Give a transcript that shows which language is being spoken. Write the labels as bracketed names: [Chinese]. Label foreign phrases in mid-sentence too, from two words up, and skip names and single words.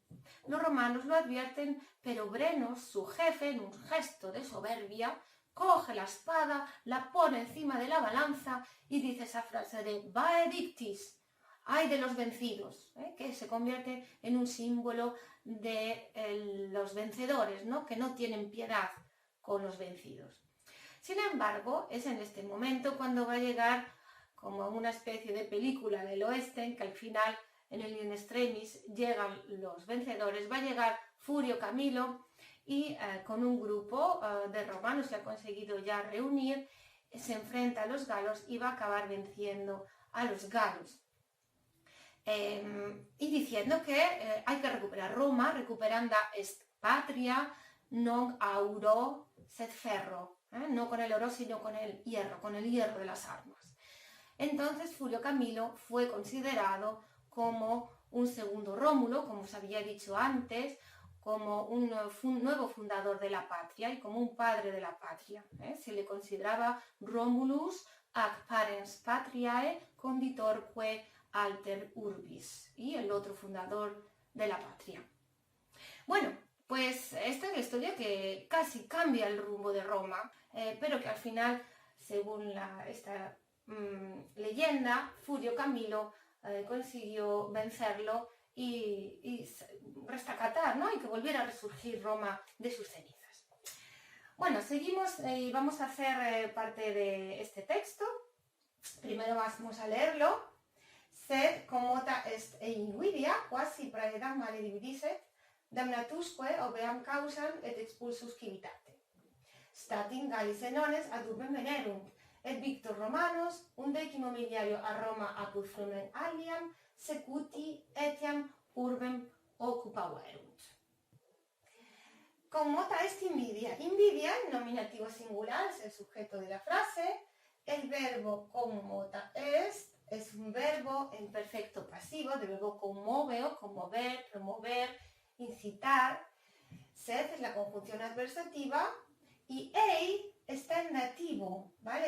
[Spanish] Los romanos lo advierten, pero Brenos, su jefe, en un gesto de soberbia, coge la espada, la pone encima de la balanza y dice esa frase de [Latin] Vae victis, [Spanish] ay de los vencidos, que se convierte en un símbolo de los vencedores, ¿no?, que no tienen piedad con los vencidos. Sin embargo, es en este momento cuando va a llegar, como una especie de película del oeste, en que al final, en el [Latin] in extremis, [Spanish] llegan los vencedores, va a llegar Furio Camilo, y con un grupo de romanos que ha conseguido ya reunir, se enfrenta a los galos y va a acabar venciendo a los galos. Y diciendo que hay que recuperar Roma, [Latin] recuperanda est patria, non auro sed ferro, [Spanish] no con el oro sino con el hierro de las armas. Entonces Furio Camilo fue considerado como un segundo Rómulo, como os había dicho antes, como un nuevo fundador de la patria y como un padre de la patria. Se le consideraba [Latin] Romulus ac parens patriae conditorque alter urbis, [Spanish] y el otro fundador de la patria. Bueno, pues esta es la historia que casi cambia el rumbo de Roma, pero que al final, según esta leyenda, Furio Camilo consiguió vencerlo y restacatar, ¿no?, y que volviera a resurgir Roma de sus cenizas. Bueno, seguimos y vamos a hacer parte de este texto. Primero vamos a leerlo. [Latin] Sed commota est invidia, quasi praedam male dividiset, damnatusque obeam causam et expulsus civitate. Statim Gallis enones ad urbem venerunt, et victor Romanos, undecimo miliario a Roma apud flumen aliam, secuti etiam urbem occupaverunt. Commota est invidia. Invidia, [Spanish] nominativo singular, es el sujeto de la frase. El verbo [Latin] commota est [Spanish] es un verbo en perfecto pasivo, del verbo conmoveo, conmover, promover, incitar. Sed es la conjunción adversativa y ei está en dativo, ¿vale?